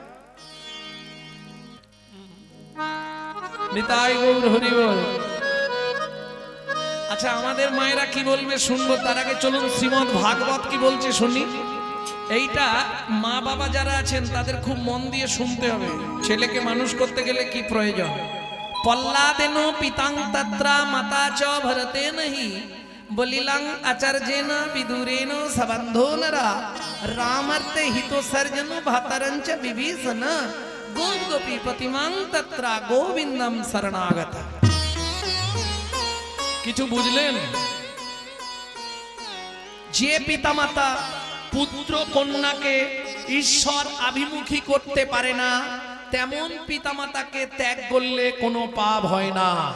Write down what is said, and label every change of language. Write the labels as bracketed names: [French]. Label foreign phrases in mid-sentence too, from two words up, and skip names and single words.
[Bangla] নিতাই গৌর হরি বল। আচ্ছা, আমাদের মায়েরা কি বলবে শুনবো, তার আগে চলুন শ্রীমদ ভাগবত কি বলছে শুনি। এইটা মা বাবা যারা আছেন তাদের খুব মন দিয়ে শুনতে হবে। ছেলেকে মানুষ করতে গেলে কি প্রয়োজন? [Sanskrit] পল্লাদেন পিতাং তত্রা মাতা চ ভরতে নহি, বলিলাং আচার্যেন বিদুরেন সবন্ধো নরা, রামার্তে হিত সর্জন ভাতরঞ্চ বিভীষণ, গোপ গোপী প্রতিমাং তত্রা গোবিন্দম শরণাগত। [Bangla] কিছু বুঝলেন? যে পিতামাতা পুত্র কন্যাকে ঈশ্বর অভিমুখী করতে পারে না, তেমন পিতামাতাকে ত্যাগ করলে কোনো পাপ হয় না।